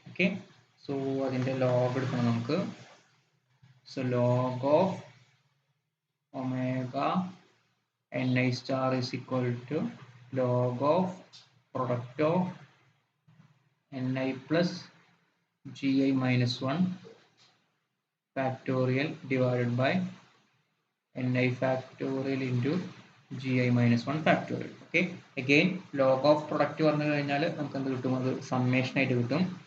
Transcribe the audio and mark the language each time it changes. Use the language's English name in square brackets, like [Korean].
[Malayalam] Okay, so അതിൻ്റെ log എടുക്കണം നമുക്ക്. [English] So log of omega ni star is equal to log of product of ni plus gi minus 1 factorial divided by ni factorial into gi minus 1 factorial. [Malayalam] Okay, again log of product പറഞ്ഞു കഴിഞ്ഞാൽ നമുക്ക് എന്ത് കിട്ടും, അത് summation ആയിട്ട് കിട്ടും.